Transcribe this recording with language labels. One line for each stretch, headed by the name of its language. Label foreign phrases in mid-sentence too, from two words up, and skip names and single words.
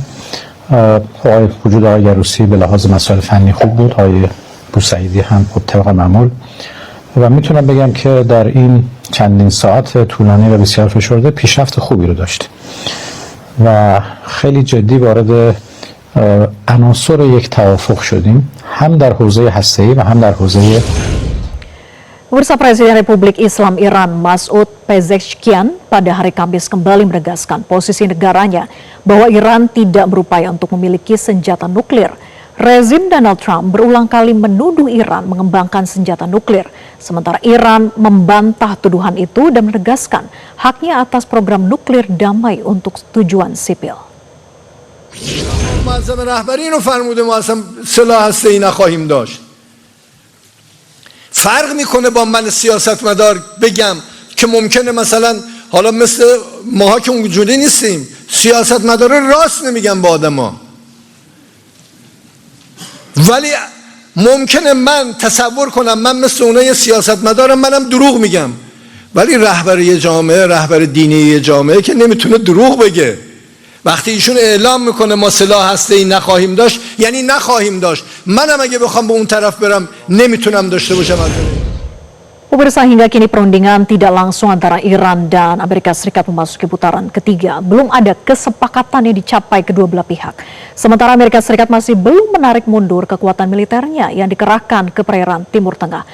Persian: وجود آقای گروسی به لحاظ مسائل فنی خوب بود، آقای بوسعیدی هم خب طبق معمول و میتونم بگم که در این چندین ساعت طولانی و بسیار فشرده پیشرفت خوبی رو داشتیم و خیلی جدی وارد عناصر یک توافق شدیم، هم در حوزه هسته‌ای و هم در حوزه
Indonesian: Pemirsa, Presiden Republik Islam Iran Masoud Pezeshkian pada hari Kamis kembali menegaskan posisi negaranya bahwa Iran tidak berupaya untuk memiliki senjata nuklir. Rezim Donald Trump berulang kali menuduh Iran mengembangkan senjata nuklir, sementara Iran membantah tuduhan itu dan menegaskan haknya atas program nuklir damai untuk tujuan sipil.
Persian: فرق میکنه با من سیاستمدار بگم که ممکنه مثلا حالا مثل ماها که اونجوری نیستیم، سیاستمدار راست نمیگن با آدما، ولی ممکنه من تصور کنم من مثل اونای سیاستمدارم، منم دروغ میگم، ولی رهبر یه جامعه، رهبر دینی یه جامعه که نمیتونه دروغ بگه. وقتی ایشون اعلام میکنه ما سلاح هسته‌ای نخواهیم داشت، یعنی نخواهیم داشت. منم اگه بخوام به اون طرف برم نمیتونم داشته باشم.
Indonesian: Pemirsa, hingga kini perundingan tidak langsung antara Iran dan Amerika Serikat memasuki putaran ketiga. Belum ada kesepakatan yang dicapai kedua belah pihak. Sementara Amerika Serikat masih belum menarik mundur kekuatan militernya yang dikerahkan ke perairan Timur Tengah.